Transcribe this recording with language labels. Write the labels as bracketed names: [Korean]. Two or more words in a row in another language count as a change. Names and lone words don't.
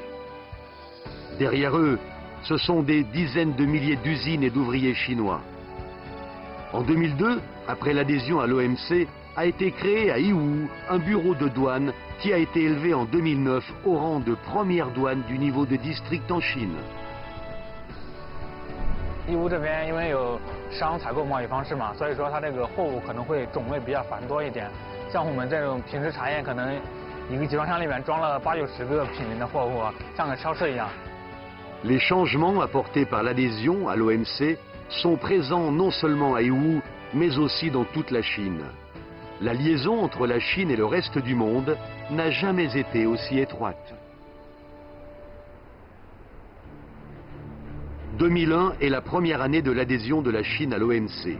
[French] Derrière eux, ce sont des dizaines de milliers d'usines et d'ouvriers chinois. En 2002, après l'adhésion à l'OMC, a été créé à Yiwu un bureau de douane qui a été élevé en 2009 au rang de première douane du niveau de district en Chine. [Chinese] 义乌这边因为有商采购贸易方式嘛，所以说它这个货物可能会种类比较繁多一点。像我们这种平时茶叶，可能一个集装箱里面装了80-90个品类的货物，像个超市一样。 [French] Les changements apportés par l'adhésion à l'OMC sont présents non seulement à Yiwu, mais aussi dans toute la Chine. La liaison entre la Chine et le reste du monde n'a jamais été aussi étroite. 2001 est la première année de l'adhésion de la Chine à l'OMC.